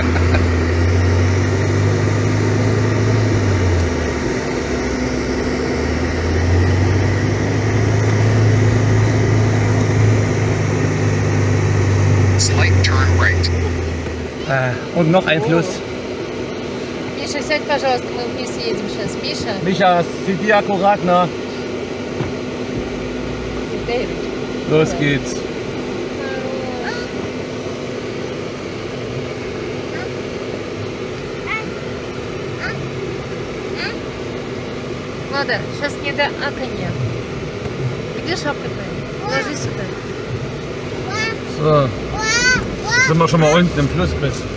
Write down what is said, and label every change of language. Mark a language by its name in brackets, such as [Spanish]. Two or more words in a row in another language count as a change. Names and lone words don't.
[German] Und noch ein Fluss. [Russian] Миша, сядь, пожалуйста, мы вместе едем сейчас. Миша. [German] Micha, sieh akkurat nach. Los geht's. [Russian] Ладно, сейчас не до аканья. Где шапка твоя? Ложи сюда. [German] So. Sind wir schon mal unten im Flussbett.